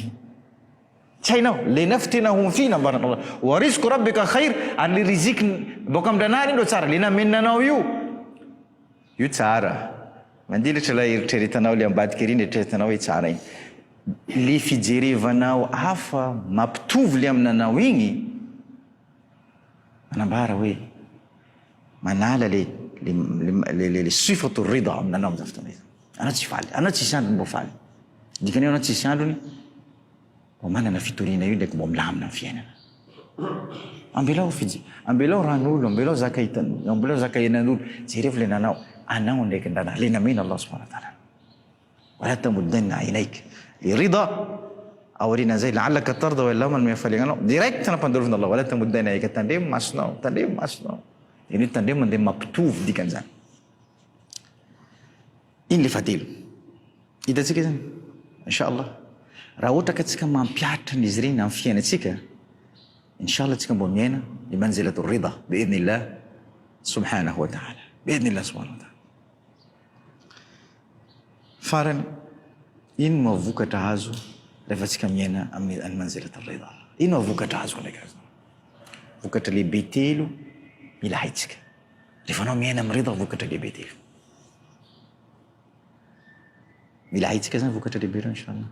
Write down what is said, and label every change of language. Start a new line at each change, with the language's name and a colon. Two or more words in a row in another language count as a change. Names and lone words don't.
Malagasy: Tsy hainao le
Arabic: نفتنهم في
Malagasy: nambaran Allah
Arabic: ورزق ربك خير
Malagasy: ary le riziki boka amindranary ndo tsara le namenanao io tsara mandilatra la eritreretanao le ambadika ery eritreretanao hoe tsara igny le fijerevanao hafa mampitovy le aminanao igny manambara hoe manala le
Arabic: صفة الرضا
Malagasy: aminanao amizay fotoana izy. Anao tsy faly anao tsisy androny mbo faly dikany anao tsisy androny mbo manana fitoriana io ndraiky mbo milamina amin'ny fiainana. Ambelao ran'olo ambelao zaka henan'olo jereo fa le nanao anao ndraiky ndrana le namena Allah
Arabic: سبحانه وتعالى ولا تمدن عينيك
Malagasy: le rida aorina zay
Arabic: لعلك ترضى وإلا من
Malagasy: mefalianao direct nampandalovina Allah
Arabic: ولا تمدن عينيك
Malagasy: tandremo masonao iny tandremo mandeha mampitovy dikan'izany. Iny le fatelo hitatsika zany inshallah raha ohatra ka tsika mampiatra n'izy ireny amin'ny fiainatsika inshallah tsika mbo miaina
Arabic: لمنزلة الرضا بإذن الله سبحانه وتعالى بإذن الله سبحانه وتعالى.
Malagasy: Farany ino mavokatra azo rehefa tsika miaina amin'ny
Arabic: منزلة الرضا.
Malagasy: Ino mavokatra azo ndraiky vokatra lehibe telo mila haitsika rehefa anao miaina amin'ny rida vokatra lehibe telo mila haitsika zany vokatra lehibe reo inshallah.